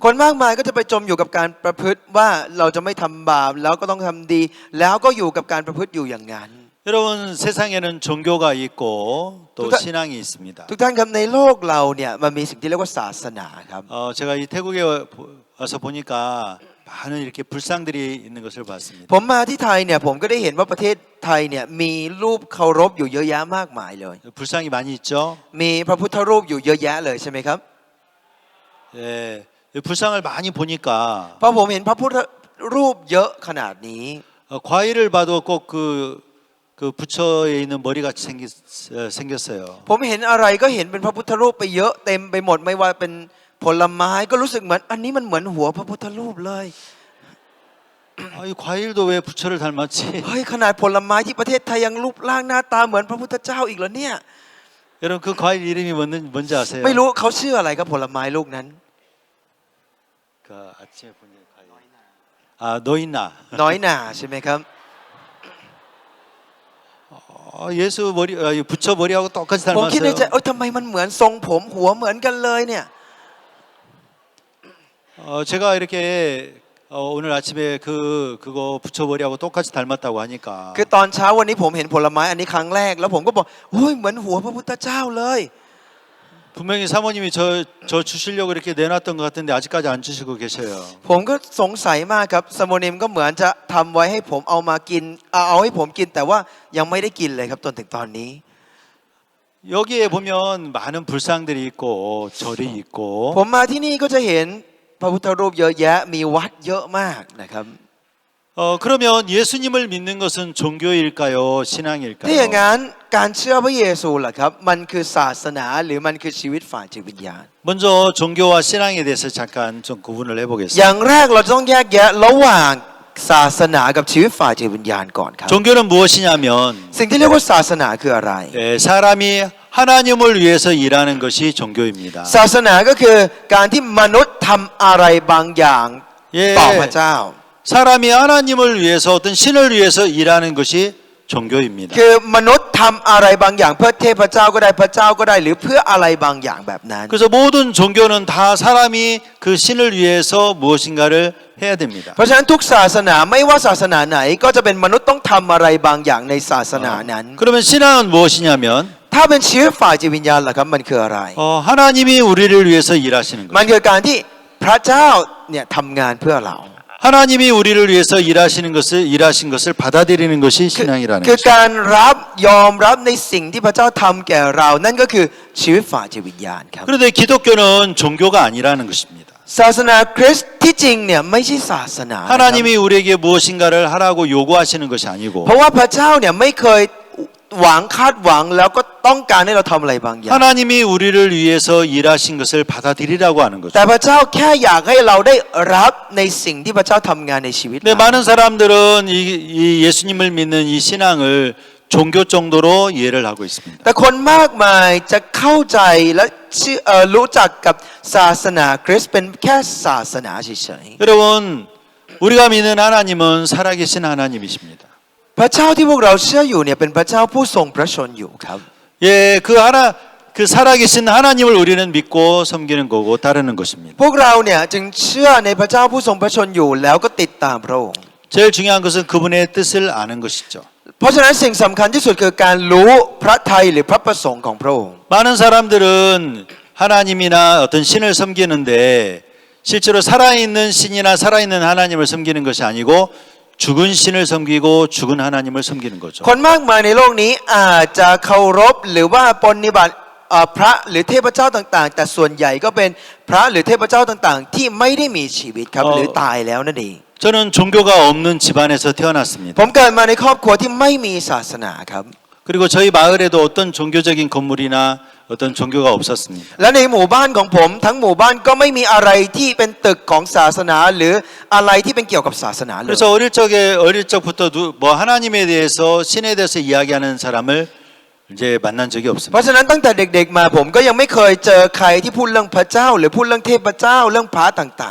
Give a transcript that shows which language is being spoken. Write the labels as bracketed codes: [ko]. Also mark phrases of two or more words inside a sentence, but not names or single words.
[th] คนมากมายก็จะไปจมอยู่กับการประพฤติว่าเราจะไม่ทำบาปแล้วก็ต้องทำดี แล้วก็อยู่กับการประพฤติอยู่อย่างนั้น [ko] 여러분 세상에는 종교가 있고 또 그러니까- 신앙이 있습니다. [th] ทุกท่านครับในโลกเราเนี่ยมันมีสิ่งที่เรียกว่าศาสนาครับ [ko] 제가 이 태국에 와서 보니까 많은 이렇게 불상들이 있는 것을 봤습니다. [th] ผมมาที่ไทยเนี่ยผมก็ได้เห็นว่าประเทศไทยเนี่ยมีรูปเคารพอยู่เยอะแยะมากมายเลย [ko] 불상이 많이 있죠. [th] มีพระพุทธรูปอยู่เยอะแยะเลยใช่ไหมครับ [ko] 예, 불상을 많이 보니까 [th] เพราะผมเห็นพระพุทธรูปเยอะขนาดนี้ [ko] 과일을 봐도 꼭 그 부처에 있는 머리 같이 생겼어요. [th] ผมเห็นอะไรก็เห็นเป็นพระพุทธรูปไปเยอะเต็มไปหมดไม่ว่าเป็นผลไม้ก็รู้สึกเหมือนอันนี้มันเหมือนหัวพระพุทธรูปเลย [ko] 이 과일도 왜 부처를 닮았지? [th] เฮ้ยขนาดผลไม้ที่ประเทศไทยยังรูปร่างหน้าตาเหมือนพระพุทธเจ้าอีกเหรอเนี่ย [ko] 여러분 그 과일 이름이 뭔지 아세요? [th] ไม่รู้เขาชื่ออะไรครับผลไม้ลูกนั้น [ko] 그 아침에 본 과일. 노인나. [th] น้อยหน่าใช่ไหมครับ [ko] 예수 머리 부처 머리하고 똑같이 [th] ผมคิดในใจ [ko] 닮았어요. [th] ทำไมมันเหมือนทรงผมหัวเหมือนกันเลยเนี่ย [ko] 제가 이렇게 오늘 아침에 그거 부처 머리하고 똑같이 닮았다고 하니까 [th] คือตอนเช้าวันนี้ผมเห็นผลไม้อันนี้ครั้งแรกแล้วผมก็บอกโอ้ยเหมือนหัวพระพุทธเจ้าเลย [ko] 분명히 사모님이 저 주시려고 이렇게 내놨던 것 같은데 아직까지 안 주시고 계셔요. [th] ผมก็สงสัยมากครับสโมนิมก็เหมือนจะทำไว้ให้ผมเอามากินเอาให้ผมกินแต่ว่ายังไม่ได้กินเลยครับจนถึงตอนนี้ [ko] 여기에 보면 많은 불상들이 있고 절이 있고 [th] ผมมาที่นี่ก็จะเห็นพระพุทธรูปเยอะแยะมีวัดเยอะมากนะครับ [ko] 그러면 예수님을 믿는 것은 종교일까요? [th] ถ้าอย่าง [ko] 신앙일까요? [th] นั้นการเชื่อพระเยซูล่ะครับมันคือศาสนาหรือมันคือชีวิตฝ่ายจิตวิญญาณ [ko] 먼저 종교와 신앙에 대해서 잠깐 좀 구분을 [th] อ [ko] 해보겠습니다. [th] ย่างแรกเราต้องแยกแยะระหว่างศาสนากับชีวิตฝ่ายจิตวิญญาณก่อนครับ [ko] 종교는 무엇이냐면 [th] สิ่งที่เรียกว่าศาสนาคืออะไร [ko] 사람이 하나님을 위해서 일하는 것이 종교입니다. [th] ศาสนาก็คือการที่มนุษย์ทำอะไรบางอย่าง [ko] 예, [th] ต่อพระเจ้า [ko] 사람이 하나님을 위해서 어떤 신을 위해서 일하는 것이 종교입니다. [th] คือมนุษย์ทำอะไรบางอย่างเพื่อเทพเจ้าก็ได้พระเจ้าก็ได้หรือเพื่ออะไรบางอย่างแบบนั้น [ko] 그래서 모든 종교는 다 사람이 그 신을 위해서 무엇인가를 해야 됩니다. [th] เพราะฉะนั้นทุกศาสนาไม่ว่าศาสนาไหนก็จะเป็นมนุษย์ต้องทำอะไรบางอย่างในศาสนานั้น [ko] 그러면 신앙은 무엇이냐면 [th] ถ้าเป็นชีวิตฝ่ายจิตวิญญาณล่ะครับมันคืออะไร [ko] 하나님이 우리를 위해서 일하시는 [th] มัน [ko] 것. [th] คือการที่พระเจ้าเนี่ยทำงานเพื่อเรา [ko] 하나님이 우리를 위해서 일하신 것을 받아들이는 것이 신앙이라는 [th] คือ [ko] 것입니다. [th] การรับยอมรับในสิ่งที่พระเจ้าทำแก่เรานั่นก็คือชีวิตฝ่ายจิตวิญญาณครับ [ko] 그런데 기독교는 종교가 아니라는 것입니다. [th] ศาสนาคริสต์ที่จริงเนี่ยไม่ใช่ศาสนานะครับ [ko] 하나님이 우리에게 무엇인가를 하라고 요구하시는 것이 아니고 [th] เพราะว่าพระเจ้าเนี่ยไม่เคยหวังคาดหวังแล้วก็ต้องการให้เราทำอะไรบางอย่าง [ko] 하나님이 우리를 위해서 일하신 것을 받아들이라고 하는 거죠. [th] แต่พระเจ้าแค่อยากให้เราได้รับในสิ่งที่พระเจ้าทำงานในชีวิต [ko] 근데 많은 사람들은 이 예수님을 믿는 이 신앙을 종교 정도로 이해를 하고 있습니다. [th] แต่คนมากมายจะเข้าใจและรู้จักกับศาสนาคริสต์เป็นแค่ศาสนาเฉย [ko] 여러분, 우리가 믿는 하나님은 살아계신 하나님이십니다. [th] ๆพระเจ้าที่พวกเราเชื่ออยู่เนี่ยเป็นพระเจ้าผู้ทรงพระชนอยู่ครับ [ko] 예, 그 살아계신 하나님을 우리는 믿고 섬기는 거고 따르는 것입니다. [th] พวกเราเนี่ยจึงเชื่อในพระเจ้าผู้ทรงพระชนอยู่แล้วก็ติดตามพระองค์ [ko] 제일 중요한 것은 그분의 뜻을 아는 것이죠. [th] เพราะฉะนั้นสิ่งสำคัญที่สุดคือการรู้พระทัยหรือพระประสงค์ของพระองค์ [ko] 많은 사람들은 하나님이나 어떤 신을 섬기는데 실제로 살아있는 신이나 살아있는 하나님을 섬기는 것이 아니고 죽은 신을 섬기고 죽은 하나님을 섬기는 거죠. [th] คนมากมายในโลกนี้อาจจะเคารพหรือว่าปฏิบัติพระหรือเทพเจ้าต่างๆแต่ส่วนใหญ่ก็เป็นพระหรือเทพเจ้าต่างๆที่ไม่ได้มีชีวิตครับหรือตายแล้วนั่นเอง [ko] 저는 종교가 없는 집안에서 태어났습니다. [th] ผมเกิดมาในครอบครัวที่ไม่มีศาสนาครับ [ko] 그리고 저희 마을에도 어떤 종교적인 건물이나 어떤 종교가 없었습니다. [th] และในหมู่บ้านของผมทั้งหมู่บ้านก็ไม่มีอะไรที่เป็นตึกของศาสนาหรืออะไรที่เป็นเกี่ยวกับศาสนาเลย [ko] 그래서 어릴 적부터 뭐 하나님에 대해서 신에 대해서 이야기하는 사람을 이제 만난 적이 [th] เพ [ko] 없습니다. [th] ราะฉะนั้นตั้งแต่เด็กๆมาผมก็ยังไม่เคยเจอใครที่พูดเรื่องพระเจ้าหรือพูดเรื่องเทพเจ้าเรื่องพระต่าง